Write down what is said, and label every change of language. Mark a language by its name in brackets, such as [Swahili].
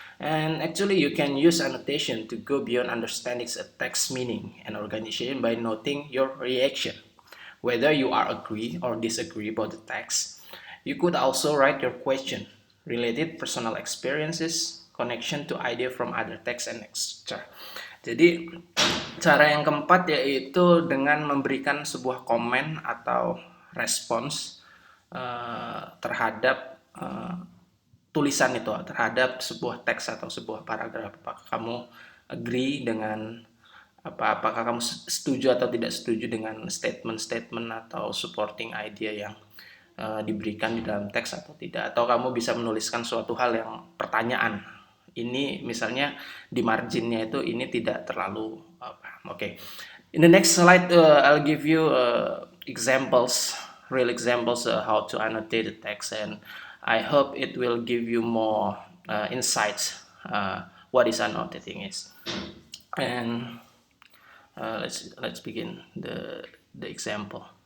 [English] And actually you can use annotation to go beyond understanding a text meaning and organization by noting your reaction, whether you are agree or disagree about the text. You could also write your question, related personal experiences, connection to idea from other text, and etc. [Indonesian] Jadi cara yang keempat yaitu dengan memberikan sebuah komen atau respons terhadap tulisan itu, terhadap sebuah teks atau sebuah paragraf. Apakah kamu agree dengan apakah kamu setuju atau tidak setuju dengan statement-statement atau supporting idea yang diberikan di dalam teks atau tidak, atau kamu bisa menuliskan suatu hal yang pertanyaan. Ini misalnya di marginnya itu ini tidak terlalu Oke. [English] In the next slide, I'll give you examples, real examples how to annotate the text, and I hope it will give you more insights what is annotating is. And let's begin the example.